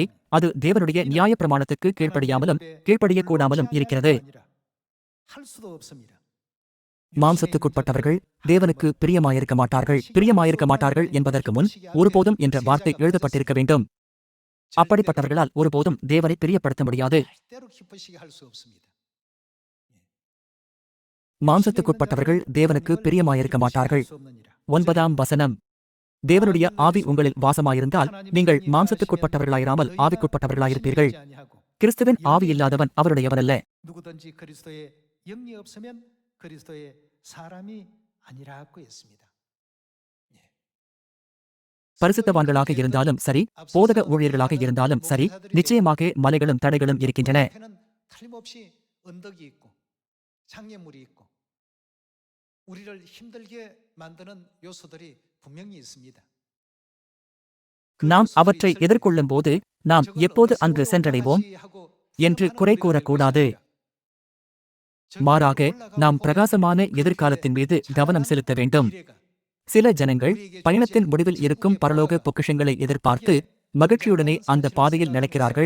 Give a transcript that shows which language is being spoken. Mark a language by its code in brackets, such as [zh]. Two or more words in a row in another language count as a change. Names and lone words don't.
[ta] அது தேவனுடைய நியாய பிரமாணத்துக்கு கீழ்ப்படியாமலும் கீழ்ப்படியக்கூடாமலும் இருக்கிறது. மாம்சத்துக்குட்பட்டவர்கள் தேவனுக்கு பிரியமாயிருக்க மாட்டார்கள். பிரியமாயிருக்க மாட்டார்கள் என்பதற்கு முன் ஒருபோதும் என்ற வார்த்தை எழுதப்பட்டிருக்க வேண்டும். அப்படிப்பட்டவர்களால் ஒருபோதும் தேவனை பிரியப்படுத்த முடியாது. [ko] 절대로 기쁘시게 할 수 없습니다. [ta] மாம்சத்துக்குட்பட்டவர்கள் தேவனுக்கு பிரியமாயிருக்க மாட்டார்கள். 9ஆம் வசனம். தேவனுடைய ஆவி உங்களில் வாசமாயிருந்தால் நீங்கள் மாம்சத்துக்குட்பட்டவர்களாயிராமல் ஆவிக்குட்பட்டவர்களாயிருப்பீர்கள். கிறிஸ்துவின் ஆவி இல்லாதவன் அவருடையவனல்ல. [ko] 누구든지 그리스도의 영이 없으면 그리스도의 사람이 아니라고 했습니다. [ta] பரிசுத்தவான்களாக இருந்தாலும் சரி, போதக ஊழியர்களாக இருந்தாலும் சரி, நிச்சயமாக மலைகளும் தடைகளும் இருக்கின்றன. [ko] 틀림없이 언덕이 있고 장애물이 있고 우리를 힘들게 만드는 요소들이 분명히 있습니다. [ta] நாம் அவற்றை எதிர்கொள்ளும் போது நாம் எப்போது அங்கு சென்றடைவோம் என்று குறை கூறக்கூடாது. மாறாக நாம் பிரகாசமான எதிர்காலத்தின் மீது கவனம் செலுத்த வேண்டும். சில ஜனங்கள் பயணத்தின் முடிவில் இருக்கும் பரலோக பொக்கிஷங்களை எதிர்பார்த்து மகிழ்ச்சியுடனே அந்த பாதையில் நடக்கிறார்கள்.